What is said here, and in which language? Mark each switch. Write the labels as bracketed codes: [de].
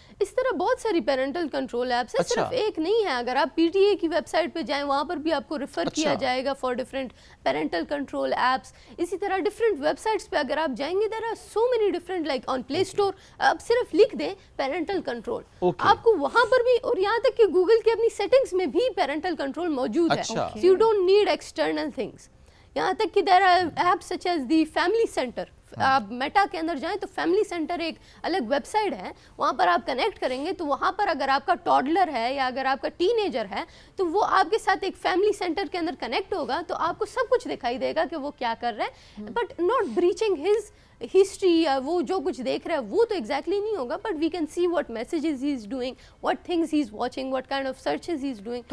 [ur] اس طرح بہت ساری پیرنٹل کنٹرول ایپس ہیں, صرف ایک نہیں ہے. اگر آپ پی ٹی اے کی ویب سائٹ پہ جائیں, وہاں پر بھی آپ کو ریفر کیا جائے گا [en] For different parental control apps. [ur] اسی طرح ڈفرنٹ ویب سائٹس پہ اگر آپ جائیں گے, [en] there are so many different, [ur] like on play store آپ صرف لکھ دیں پیرنٹل کنٹرول, آپ کو وہاں پر بھی, اور یہاں تک کہ گوگل کی اپنی سیٹنگز میں بھی پیرنٹل کنٹرول موجود ہے. [en] So you don't need external things. [ur] یہاں تک کہ [en] there are apps such as the family center. [ur] آپ میٹا کے اندر جائیں تو فیملی سینٹر ایک الگ ویب سائٹ ہے, وہاں پر آپ کنیکٹ کریں گے تو وہاں پر اگر آپ کا ٹاڈلر ہے یا اگر آپ کا ٹین ایجر ہے تو وہ آپ کے ساتھ ایک فیملی سینٹر کے اندر کنیکٹ ہوگا, تو آپ کو سب کچھ دکھائی دے گا کہ وہ کیا کر رہا ہے, [en] but not breaching his history, [ur] یا وہ جو کچھ دیکھ رہا ہے وہ تو ایگزیکٹلی نہیں ہوگا, [en] but we can see what messages he is doing, [ur] what things he is watching, what kind of searches he is doing.